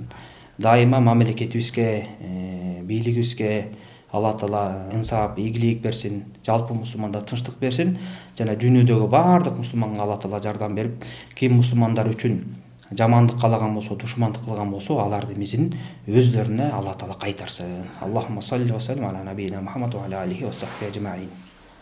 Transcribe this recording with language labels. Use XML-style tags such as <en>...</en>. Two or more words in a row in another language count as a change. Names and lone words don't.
<ky>Дайыма мамлекетибизге, бийлигибизге Алла Таала ынсап, ийгилик берсин, жалпы мусулмандар тынчтык берсин, жана дүйнөдөгү баардык мусулманга Алла Таала жардам берип, ким мусулмандар үчүн жамандык калаган болсо, душмандык кылган болсо, аларды мизин өзлөрүнө Алла Таала кайтарсын.</ky> <ar>اللهم صل وسلم على نبينا محمد وعلى آله وصحبه أجمعين.</ar>